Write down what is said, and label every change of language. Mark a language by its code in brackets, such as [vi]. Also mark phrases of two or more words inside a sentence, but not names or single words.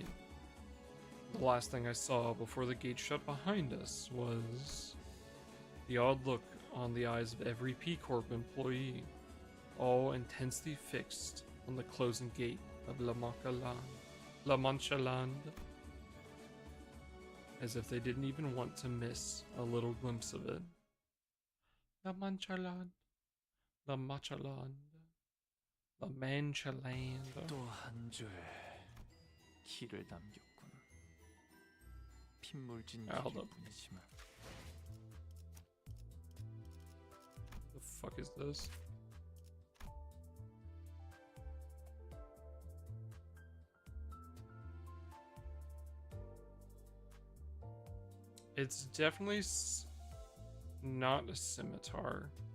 [en] The last thing I saw before the gate shut behind us was the odd look on the eyes of every P Corp employee, all intensely fixed on the closing gate of La Mancha Land, as if they didn't even want to miss a little glimpse of it. La Mancha Land, La Mancha Land, La Mancha Land. [ko] 또 한 줄 길을 남겼군. 핏물진 길일 뿐이지만. [en] The fuck is this? It's definitely not a scimitar.